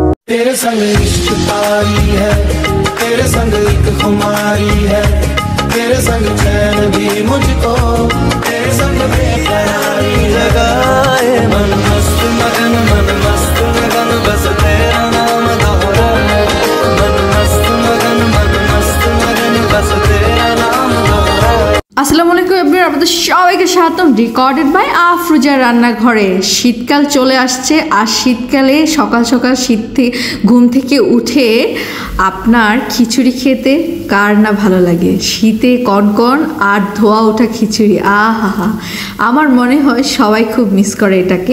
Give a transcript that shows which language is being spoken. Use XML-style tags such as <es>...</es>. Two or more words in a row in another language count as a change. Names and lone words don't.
<hi>तेरे संग इश्क तारी है, तेरे संग एक खुमारी है, तेरे संग चैन भी मुझको, तेरे संग बेकरारी लगाए। मन मस्त मगन बस तेरा नाम दोहराए। मन मस्त मगन बस तेरा नाम दोहराए।</hi> <ar>السلام عليكم</ar> <bn>এভরিওয়ান, আপনাদের সবাইকে স্বাগতম</bn> <en>recorded by</en> <bn>আফরোজা রান্নাঘরে। শীতকাল চলে আসছে, আর শীতকালে সকাল সকাল ঘুম থেকে উঠে আপনার খিচুড়ি খেতে কার না ভালো লাগে। শীতে কনকন আর ধোয়া ওঠা খিচুড়ি, আহা, আমার মনে হয় সবাই খুব মিস করে এটাকে।</bn>